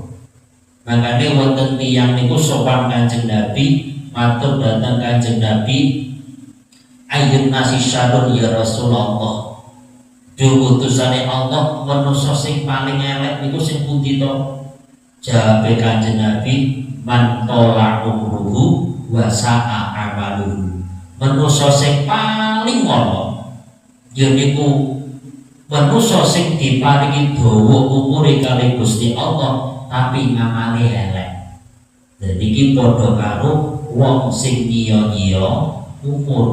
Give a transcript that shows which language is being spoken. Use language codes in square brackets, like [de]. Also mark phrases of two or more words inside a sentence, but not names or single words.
[jv] Makane wonten tiyang niku sowan Kanjeng Nabi, matur dhateng Kanjeng Nabi, [ar] ayyun nasi syarrun ya Rasulullah. [jv] Duh utusane Allah, manusa sing paling elek niku sing pundi to? Jawabe Kanjeng Nabi, [ar] man tola umruhu wa sa'a amaluhu. [jv] Manusa sing paling ngono ya niku manusa sing diparingi dawa umure kali Gusti Allah tapi ngamale elek. Dadi iki padha karo wong sing nyiya-nyiya umur.